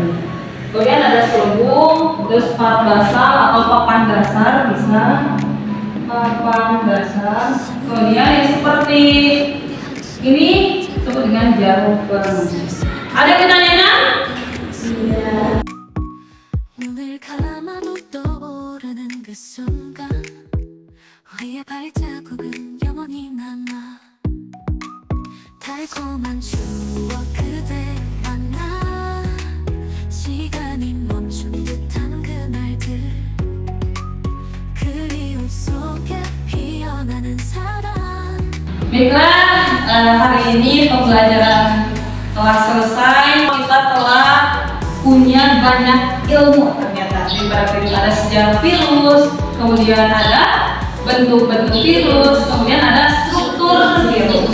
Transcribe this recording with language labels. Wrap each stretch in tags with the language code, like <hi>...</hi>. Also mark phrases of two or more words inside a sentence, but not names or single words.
<id>Kemudian ada selubung, terus plat basal atau papan dasar, bisa papan dasar. Kemudian yang seperti ini disebut dengan jarum penusuk. Ada yang bertanya? Iya.</id> <ko>눈을 감아도 떠오르는 그 순간 우리의 발자국은 영원히 남아 달콤한 추억 그대 만나 시간이 멈춘 듯한 그날들 그리움 속에 피어나는 사랑.</ko> <id>Baiklah, hari ini pembelajaran telah selesai. Kita telah punya banyak ilmu ternyata. Daripada virus ada sejarah virus, kemudian ada bentuk-bentuk virus, kemudian ada struktur virus.</id>